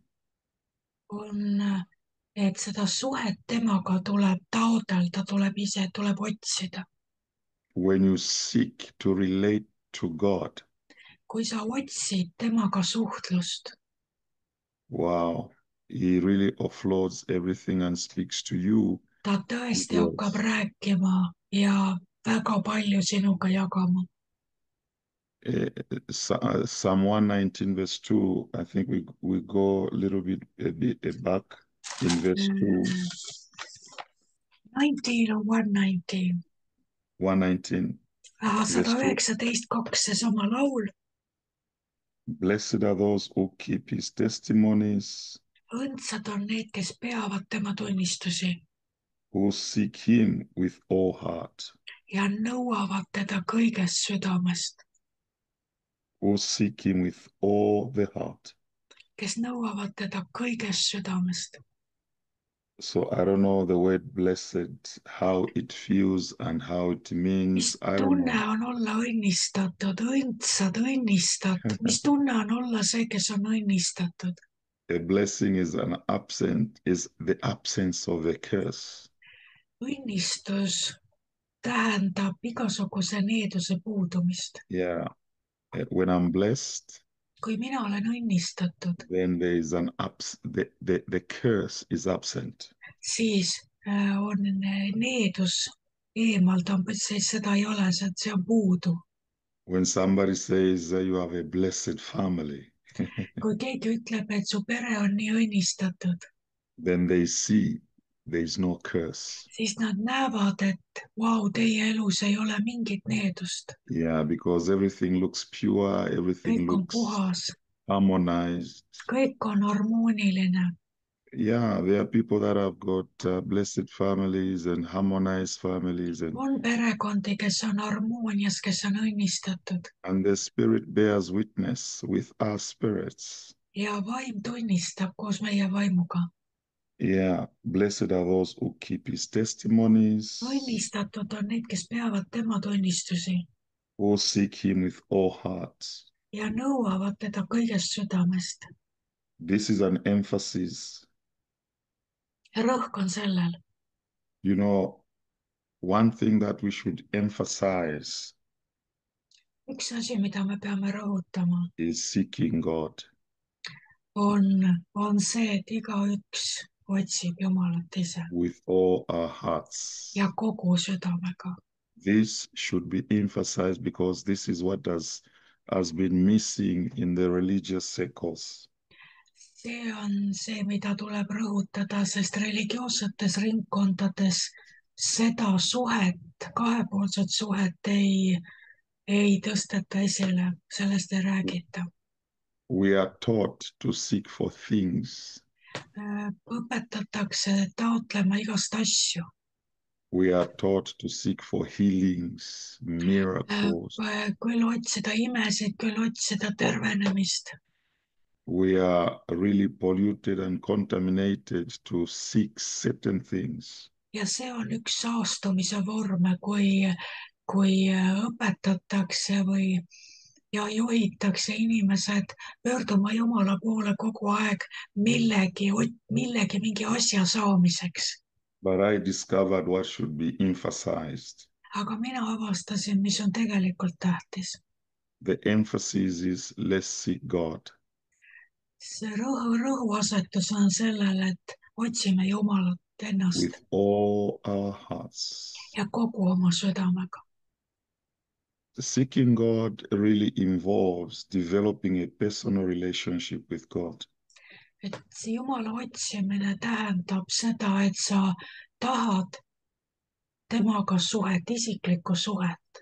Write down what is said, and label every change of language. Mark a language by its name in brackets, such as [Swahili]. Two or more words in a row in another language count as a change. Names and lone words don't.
[Estonian] on, et seda suhet temaga tuleb taotleda, tuleb otsida. [English] When you seek to relate to God, [Estonian] kui sa otsid temaga suhtlust, [English] wow, he really offloads everything and speaks to you. [Estonian] ta tõesti hakkab rääkima ja väga palju sinuga jagama. [English] Psalm 119 verse 2, I think we go a little bit back in verse 2. [Estonian] 19 on 119. [English] 119. Verse 2. 119.2, [Estonian] seesama laul. [English] Blessed are those who keep his testimonies, [Estonian] õndsad on need, kes peavad tema tunnistusi [English] who seek him with all heart, [Estonian] ja nõuavad teda kõigest südamest, [English] who seek him with all the heart. [Estonian] kes nõuavad teda kõigest südamest. [English] So I don't know the word blessed, how it feels and how it means. [Estonian] mis tunne on olla õnnistatud, mis tunne on olla see, kes on õnnistatud? [English] A blessing is the absence of a curse. [Estonian] õnnistus tähendab igasuguse needuse puudumist. [English] Yeah. When I'm blessed, [Estonian] kui mina olen õnnistatud, [English] then there is the curse is absent. [Estonian] siis on needus eemaldab, siis seda ei ole, see on puudu. [English] When somebody says you have a blessed family, [Estonian] kui keegi ütleb, et su pere on nii õnnistatud, [English] then they see there is no curse. [Estonian] siis nad näevad, et vau, teie elus ei ole mingit needust. [English] Yeah, because everything looks pure, everything [Estonian] kõik on [English] looks [Estonian] puhas, [English] harmonized. [Estonian] kõik on harmooniline. [English] Yeah, there are people that have got blessed families and harmonized families, [Estonian] on perekondi, kes on harmoonias, kes on õnnistatud [English] and the spirit bears witness with our spirits. [Estonian] ja vaim tunnistab koos meie vaimuga. [English] Yeah, blessed are those who keep his testimonies, [Estonian] õnnistatud on need, kes peavad tema tunnistusi [English] who seek him with all hearts. [Estonian] ja nõuavad teda kõigest südamest. [English] This is an emphasis. [Estonian] ja rõhk on sellel. [English] You know, one thing that we should emphasize [Estonian] üks asi, mida me peame rõhutama, [English] is seeking God. [Estonian] on see, et igaüks otsib Jumalat ise [English] with all our hearts. [Estonian] ja kogu südamega. [English] This should be emphasized because this is what has been missing in the religious circles. [Estonian] see on see, mida tuleb rõhutada, sest religioossetes ringkondades seda suhet, kahepoolset suhet ei tõsteta esile, sellest ei räägita. [English] We are taught to seek for things. [Estonian] õpetatakse taotlema igast asju. [English] We are taught to seek for healings, miracles. [Estonian] küll otsida imesid, küll otsida tervenemist. [English] We are really polluted and contaminated to seek certain things. [Estonian] ja see on üks saastumise vorme, kui õpetatakse ja juhitakse inimesed pöörduma Jumala poole kogu aeg mingi asja saamiseks. [English] But I discovered what should be emphasized. [Estonian] aga mina avastasin, mis on tegelikult tähtis. [English] The emphasis is let's seek God. [Estonian] see rõhuasetus on sellele, et otsime Jumalat ennast [English] with all our hearts. [Estonian] ja kogu oma südamega. [English] Seeking God really involves developing a personal relationship with God. [Estonian] et see Jumala otsimine tähendab seda, et sa tahad temaga suhet, isiklikku suhet.